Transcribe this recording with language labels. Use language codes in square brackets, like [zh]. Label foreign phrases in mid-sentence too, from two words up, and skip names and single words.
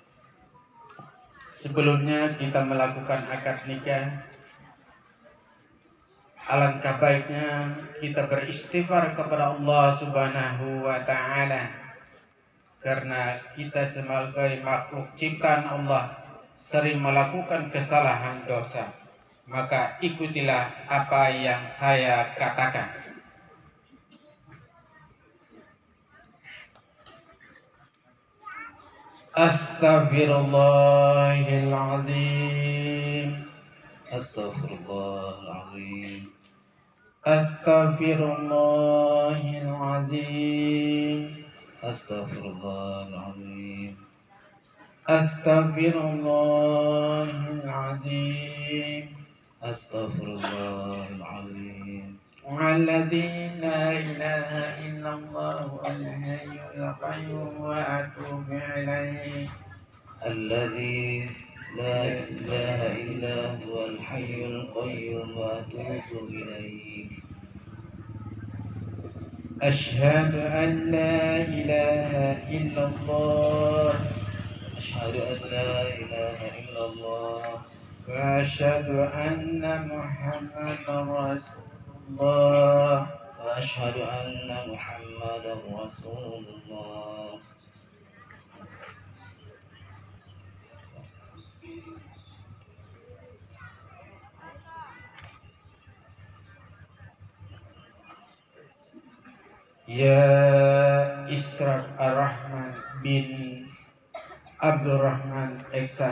[id] Sebelumnya kita melakukan akad nikah, alangkah baiknya kita beristighfar kepada Allah [ar] سبحانه وتعالى. [id] Karena kita sebagai makhluk ciptaan Allah sering melakukan kesalahan dosa. Maka ikutilah apa yang saya katakan. [ar] Astaghfirullahaladzim. أستغفر الله العظيم أستغفر الله العظيم. أستغفر الله العظيم أستغفر الله العظيم. Astaghfirullahaladzim. الذي لا إله إلا الله والحي القيوم وأتوب إليه. الذي لا إله إلا هو الحي القيوم وأتوب إليه. أشهد أن لا إله إلا الله. أشهد أن لا إله إلا الله. وأشهد أن محمدا رسول الله. وأشهد أن محمدا رسول الله. Ya Isra Ar-Rahman bin Abdurrahman Eksan.